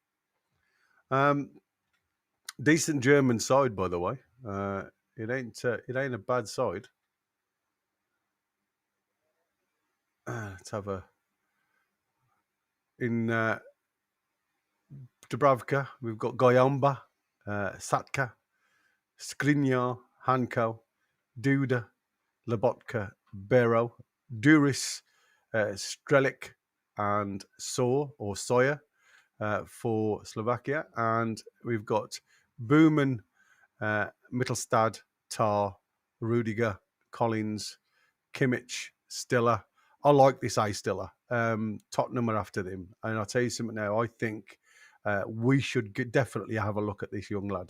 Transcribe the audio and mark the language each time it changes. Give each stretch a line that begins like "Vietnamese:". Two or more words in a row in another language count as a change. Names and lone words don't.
English: Decent German side, by the way. It ain't a bad side. Let's have a in Dubravka. We've got Goyamba, Satka, Skriniar, Hanko, Duda, Lobotka, Bero, Duris, Strelik, and Sawyer for Slovakia. And we've got Booman, Mittelstad, Tar, Rudiger, Collins, Kimmich, Stiller. I like this A Stiller. Tottenham are after them. And I'll tell you something now. I think we should definitely have a look at this young lad.